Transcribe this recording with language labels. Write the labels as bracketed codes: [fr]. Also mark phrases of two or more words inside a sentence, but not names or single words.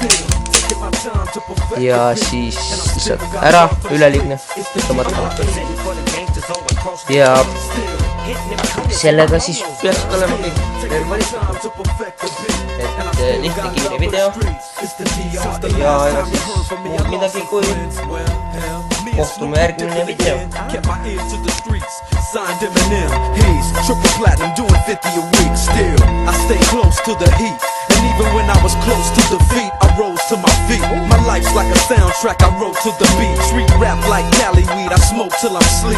[et] Ja siis lihtsalt ära üleliigne tõmmata. Ja sellega siis peaks olema kõik. Et lihtne kiire video. Ja ega siis muud midagi kui kohtume järgmine video. [en] Signed Eminem, he's triple platinum, doing 50 a week. Still, I stay close to the heat. And even when I was close to defeat, I rose to my feet. My life's like a soundtrack, I wrote to the beat. Street rap like Cali weed, I smoke till I'm sleep.